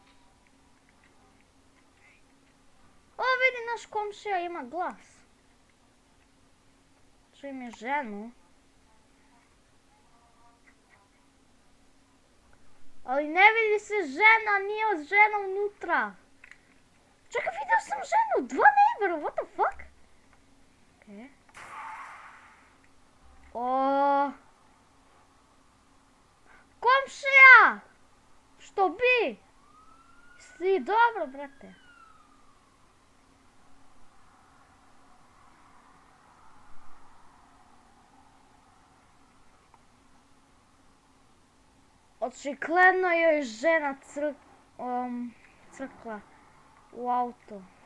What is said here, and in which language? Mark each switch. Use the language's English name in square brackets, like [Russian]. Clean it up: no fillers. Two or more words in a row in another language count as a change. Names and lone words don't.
[Serbian] Vidi, naš komšija ima glas. Čujem je ženu. Ali ne vidi se žena, nije žena unutra. Čekaj, vidio sam ženu, 2 neighbora, [English] what the fuck? [Serbian] Okej. O, komšija! Što bi? Si dobro, brate? Očigledno joj žena crkla u auto.